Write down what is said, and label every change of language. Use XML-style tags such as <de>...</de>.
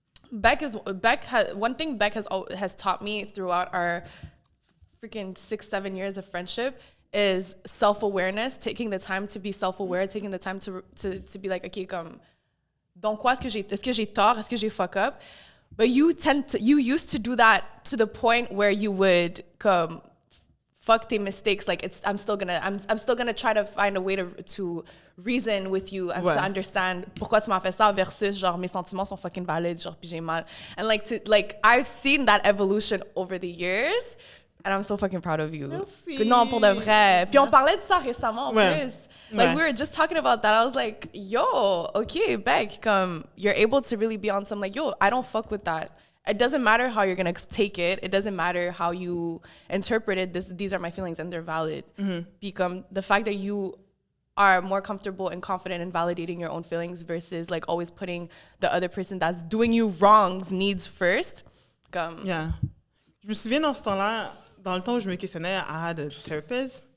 <en>One thing Beck has taught me throughout our freaking 6-7 years of friendship is self-awareness, taking the time to be self-aware, taking the time to be like, okay,</en> <fr>comme, donc quoi, est-ce que j'ai tort, est-ce que j'ai fuck up?</fr> <en>But you used to do that to the point where you would come fuck</en> <fr>tes</fr> <en>mistakes. Like I'm still gonna try to find a way to reason with you and to understand</en> <fr>pourquoi tu m'as fait ça versus genre mes sentiments sont fucking valides, genre puis j'ai mal.</fr> <en>And like I've seen that evolution over the years. And I'm so fucking proud of you.</en> <fr>Merci. Non, pour de vrai. Puis on parlait de ça récemment en plus.</fr> <en>Like</en> <fr>Ouais.</fr> <en>we were just talking about that. I was like, yo, okay, Beck, you're able to really be on some like, yo, I don't fuck with that. It doesn't matter how you're gonna take it. It doesn't matter how you interpret it. These are my feelings and they're valid. Become the fact that you are more comfortable and confident in validating your own feelings versus like always putting the other person that's doing you wrong's needs first. Yeah.</en> <fr>Je me souviens dans ce temps-là, dans le temps où je me questionnais,</fr> <en>I had a therapist.</en>